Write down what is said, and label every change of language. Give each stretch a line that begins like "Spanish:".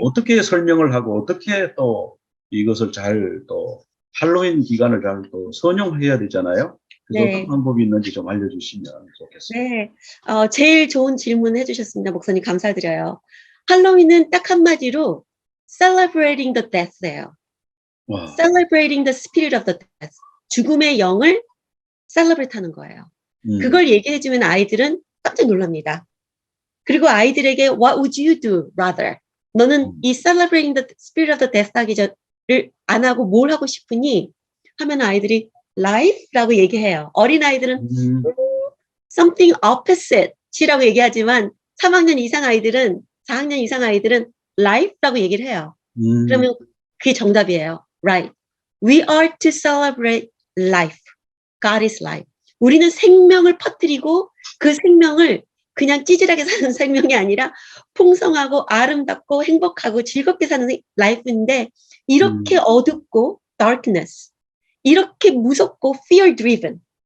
Korean: 어떻게 설명을 하고 어떻게 또 이것을 잘 또 할로윈 기간을 잘 또 선용해야 되잖아요. 그래서 어떤 네. 방법이 있는지 좀 알려주시면 좋겠습니다. 네. 제일 좋은 질문 해주셨습니다. 목사님 감사드려요. 할로윈은 딱 한마디로
English: celebrating the death
Korean: 예요. 와,
English: celebrating the spirit of the death.
Korean: 죽음의 영을 celebrate 하는 거예요. 음, 그걸 얘기해주면 아이들은 깜짝 놀랍니다. 그리고 아이들에게
English: what would you do rather?
Korean: 너는 음, 이
English: celebrating the spirit of the death
Korean: 하기를 안 하고 뭘 하고 싶으니? 하면 아이들이 life라고 얘기해요. 어린 아이들은 음,
English: something opposite
Korean: 이라고 얘기하지만 3학년 이상 아이들은 4학년 이상 아이들은 life라고 얘기를 해요. 음, 그러면 그게 정답이에요.
English: Right. We are to celebrate life. God is life.
Korean: 우리는 생명을 퍼뜨리고 그 생명을 그냥 찌질하게 사는 생명이 아니라 풍성하고 아름답고 행복하고 즐겁게 사는 life인데 이렇게 음, 어둡고 darkness, 이렇게 무섭고
English: fear driven,